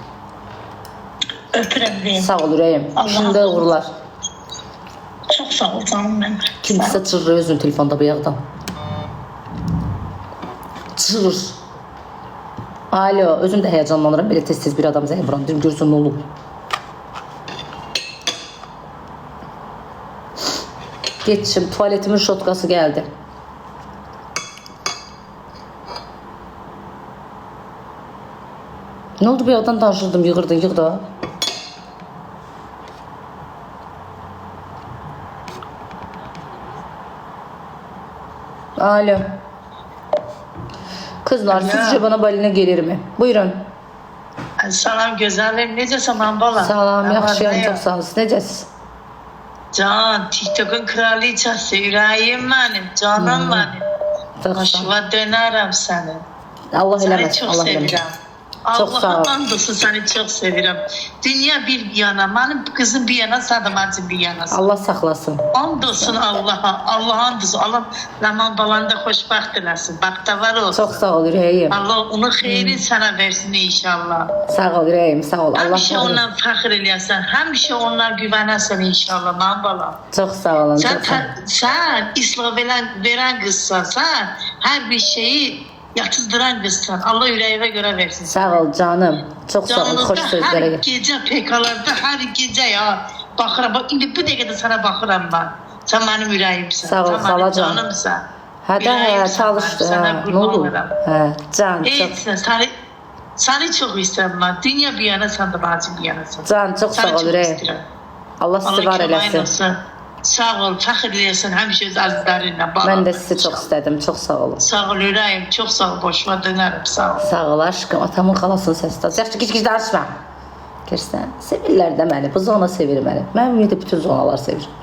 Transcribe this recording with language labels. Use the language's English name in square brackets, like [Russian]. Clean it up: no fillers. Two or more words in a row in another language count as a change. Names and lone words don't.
[Azerbaijani] Öpürəm deyim. Sağ ol ürəyim. İşində uğurlar. Çox sağ ol canım mənim. Kimsə çırrır özünü telefonda bu yağdan. Çırrır. Alo, özüm də həyacanlanıram. Belə tez-tez bir adam zəng vuram. Deyim, görsün nə olub. [Turkish] Geçim, tuvaletimin şotkası geldi. Ne oldu, bir yerden danışırdım, yığırdın, yığ da. [Azerbaijani] Alo. [Turkish] Kızlar, sizce bana balina gelir mi? [Azerbaijani] Buyurun. Salam gözəlim, necəsən mən bala? Salam, yaxşıyam, çox sağ olasın. Necəsiz? Can, TikTok'un kraliçası, ürəyim mənim, canım mənim. Çox sağ ol. Başıva dönərəm səni. Allah Səni eləməsin, çox Allah eləməsin. sevirəm. Çox sağ ol. Allah'a and olsun səni çox sevirəm. Dünya bir yana, mənim qızım bir yana, sadamacım bir yana. Allah saxlasın. And olsun Allah'a, Allah'a and olsun. Allah Ləman balanı da xoşbəxt eləsin, baxtavar olsun. Çox sağ ol ürəyim. Allah onun xeyrini sənə versin inşallah. Sağ ol ürəyim, sağ ol. Allah Həmişə razı olsun. ondan fəxr eləyəsən, həmişə ondan güvənəsən inşallah mənim balam. Çox sağ olun. [Turkish] Sen, [Azerbaijani] Çox sağ olun. [Turkish] sen İslam veren kızsan, sen her bir şeyi yatızdıran kızsan. Allah yüreğine göre versin. [Azerbaijani] Sağ ol canım. Çox sağ ol. Canınızda Xoş sözlərə [Turkish] her [Azerbaijani] gəl. [Turkish] gece PK'larda her gece ya bakıram. Bak [Azerbaijani] indi bu dəqiqədə [Turkish] sana bakıram ben. Sen benim yüreğimsin. [Azerbaijani] Sağ ol, [Turkish] Sen benim [Azerbaijani] xalacan. [Turkish] canımsan. [Azerbaijani] Hə də hə, çalışdı. [Turkish] Sana [Azerbaijani] Hə, nə [Turkish] kurban [Azerbaijani] oldu? [Turkish] oluram. [Azerbaijani] Hə, can, çox. [Turkish] Heç seni çok isterim ben. Dünya bir yana, sen de bacım bir yanasın. [Azerbaijani] Can, çox sağ [Turkish] Seni [Azerbaijani] ol [Turkish] çok [Azerbaijani] ürəyim. [Turkish] isterim. [Azerbaijani] Allah sizi var köməyin eləsin. olsun. Sağ ol, fəxr eləyəsən həmişə öz əzizlərinlə. Mən də sizi çox istədim. Çox sağ olun. Sağ ol ürəyim, çox sağ ol, boşuma dönərəm, sağ ol. Sağ ol aşkım. Atamın xalasının səsi də. Yaxşı gic-gic danışma. Görsən, sevirlər də məni. Bu zona sevir məni. Mən ümumiyyətlə bütün zonalar sevir.